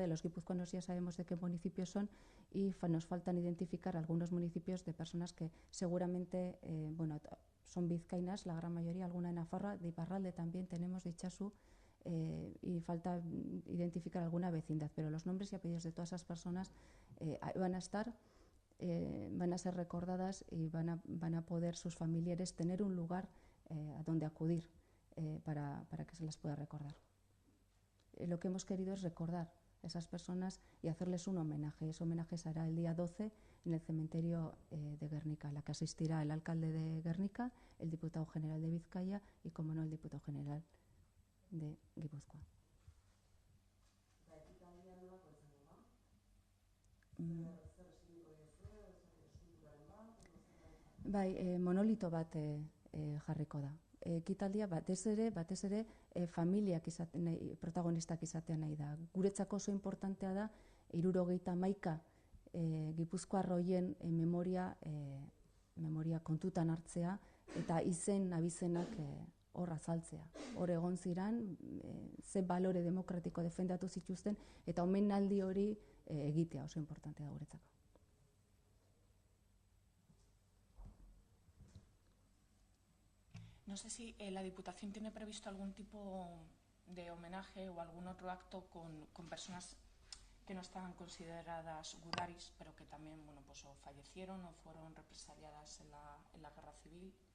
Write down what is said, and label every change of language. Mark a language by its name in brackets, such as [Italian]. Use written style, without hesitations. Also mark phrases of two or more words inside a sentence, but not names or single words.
[Spanish] de los guipuzcoanos ya sabemos de qué municipios son, y nos faltan identificar algunos municipios de personas que seguramente son vizcaínas, la gran mayoría, alguna en Nafarroa, de Iparralde también tenemos, de Itxasu, y falta identificar alguna vecindad, pero los nombres y apellidos de todas esas personas van a ser recordadas y van a poder sus familiares tener un lugar a donde acudir para que se las pueda recordar. Lo que hemos querido es recordar a esas personas y hacerles un homenaje. Ese homenaje se hará el día 12 en el cementerio de Guernica, a la que asistirá el alcalde de Guernica, el diputado general de Vizcaya y, como no, el diputado general de Gipuzkoa. [Basque] Monolito bat jarriko da. Ekitaldia batez ere familiak protagonistak izatea nahi da. Guretzako oso importantea da 71 Gipuzkoar horien memoria kontutan hartzea eta abizenak hor azaltzea. Hor egon ziran, ze balore demokratiko defendatu zituzten eta omenaldi hori egitea oso importantea da guretzako. [Spanish] No sé si la Diputación tiene previsto algún tipo de homenaje o algún otro acto con personas que no estaban consideradas gudaris, pero que también o fallecieron o fueron represaliadas en la guerra civil.